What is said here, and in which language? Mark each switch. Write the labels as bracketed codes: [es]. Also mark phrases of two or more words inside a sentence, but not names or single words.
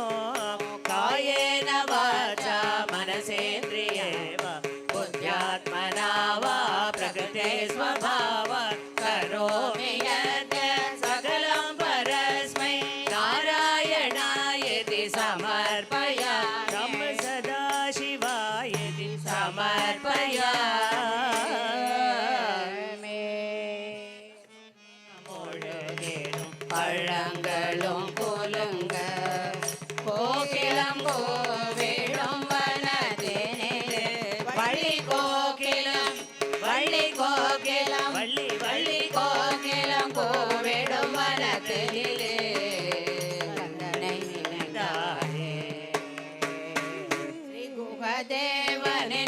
[sa] कायेन वाचा मनसेन्द्रिये वा बुद्ध्यात्मना वा प्रकृते स्वभाव करोमि यत् सकलं परस्मै नारायणायति समर्पयामि सदा शिवायति समर्पयामि முழுகேடும் [ta] பழங்களும் குலுங்க கோகிலம் கோவிடும் வனத்தினிலே வள்ளி கோகிலம் வள்ளி கோகிலம் வள்ளி வள்ளி கோகிலம் கோவிடும் வனத்தினிலே கந்தனை நினைந்தாரே ஸ்ரீ குகதேவனின்